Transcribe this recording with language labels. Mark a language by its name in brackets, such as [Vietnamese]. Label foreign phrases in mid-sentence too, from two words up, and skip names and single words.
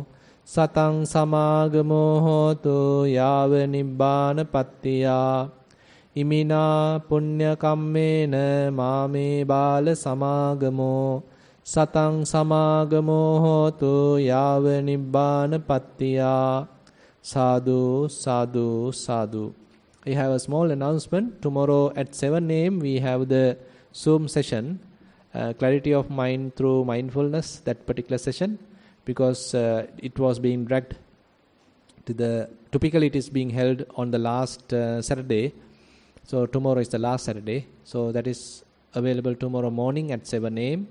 [Pali] Satang samāgamo hotu yāva nibbāna pattiyā. Imina punya kammena māme bāla samāgamo. Satang samāgamo hotu yāva nibbāna pattiyā. Sadhu, sadhu, sadhu. [English] I have a small announcement. Tomorrow at 7 a.m. we have the Zoom session. Clarity of mind through mindfulness, that particular session, because it was being dragged to the, typically it is being held on the last Saturday, so tomorrow is the last Saturday, so that is available tomorrow morning at 7 a.m.